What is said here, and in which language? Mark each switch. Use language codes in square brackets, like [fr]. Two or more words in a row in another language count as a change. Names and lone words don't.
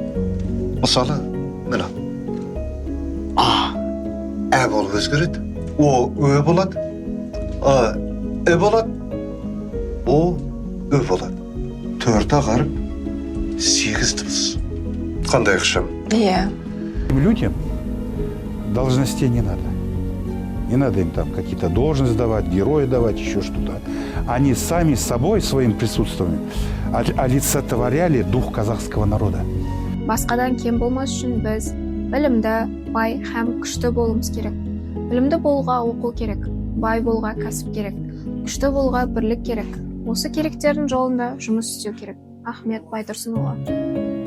[kk] Мысалы, мына ә болып өзгереді. О ө болады. Ә болады. О ө болады. 4 ағарып 8 дыбыс. Қандай ықшам? Иә. [ru] Людям должностей не надо. Не надо им там какие-то должности давать, герои давать, еще что-то. Они сами собой, своим присутствием олицетворяли дух казахского народа. [kk] Басқадан кем болмас үшін біз білімді, бай һәм күшті болуымыз керек. Білімді болуға оқу керек, бай болуға кәсіп керек, күшті болуға бірлік керек. Осы керектердің жолында жұмыс істеу керек. Ахмет Байтұрсынұлы.